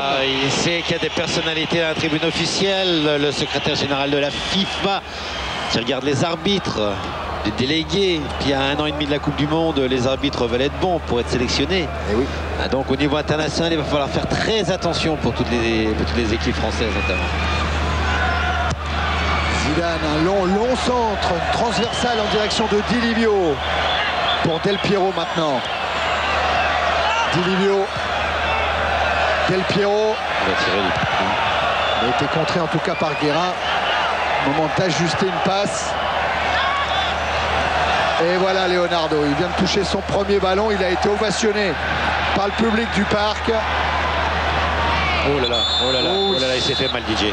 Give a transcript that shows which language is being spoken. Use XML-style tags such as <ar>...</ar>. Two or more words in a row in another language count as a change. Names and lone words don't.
<fr>Il sait qu'il y a des personnalités à la tribune officielle, le secrétaire général de la FIFA qui regarde les arbitres, les délégués. Puis il y a 1 an et demi de la Coupe du Monde, les arbitres veulent être bons pour être sélectionnés. Et oui. Donc au niveau international, il va falloir faire très attention pour toutes les équipes françaises notamment. Zidane, un long centre, transversal en direction de Di Livio. Pour Del Piero maintenant. Di Livio. Del Piero. Il va tirer Il a été contré en tout cas par Guérin. Moment d'ajuster une passe. Et voilà Leonardo, il vient de toucher son premier ballon. Il a été ovationné par le public du parc. Oh là là, oh là là, oh là là, il s'est fait mal DJ.</fr>